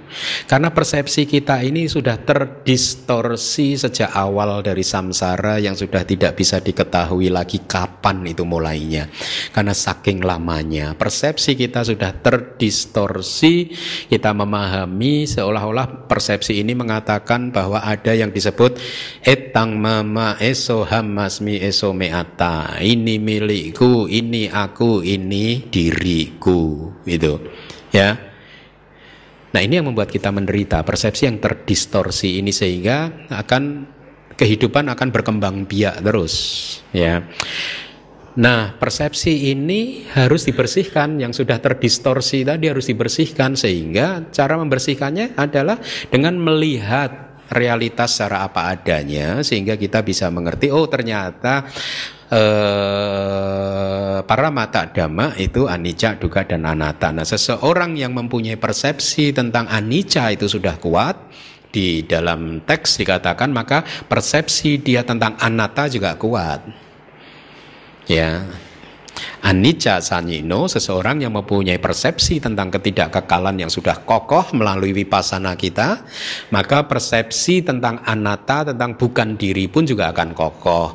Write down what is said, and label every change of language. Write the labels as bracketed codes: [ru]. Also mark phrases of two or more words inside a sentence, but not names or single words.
[id] Karena persepsi kita ini sudah terdistorsi sejak awal dari samsara yang sudah tidak bisa diketahui lagi kapan itu mulainya. Karena saking lamanya persepsi kita sudah terdistorsi. Kita memahami seolah-olah persepsi ini mengatakan bahwa ada yang disebut [pi] etang mama eso hamasmi eso meata. [id] Ini milikku, ini aku, ini diriku, itu, ya. Nah, ini yang membuat kita menderita, persepsi yang terdistorsi ini, sehingga kehidupan akan berkembang biak terus, ya. Nah, persepsi ini harus dibersihkan, yang sudah terdistorsi tadi harus dibersihkan, sehingga cara membersihkannya adalah dengan melihat realitas secara apa adanya, sehingga kita bisa mengerti, oh ternyata [pi] paramata dhamma [id] itu [pi] anicca, dukkha, [id] dan anatta. Nah, seseorang yang mempunyai persepsi tentang anicca itu sudah kuat, di dalam teks dikatakan, maka persepsi dia tentang anatta juga kuat, ya. [pi] Anicca sanyino, [id] seseorang yang mempunyai persepsi tentang ketidakkekalan yang sudah kokoh melalui vipassana kita, maka persepsi tentang anatta, tentang bukan diri pun juga akan kokoh.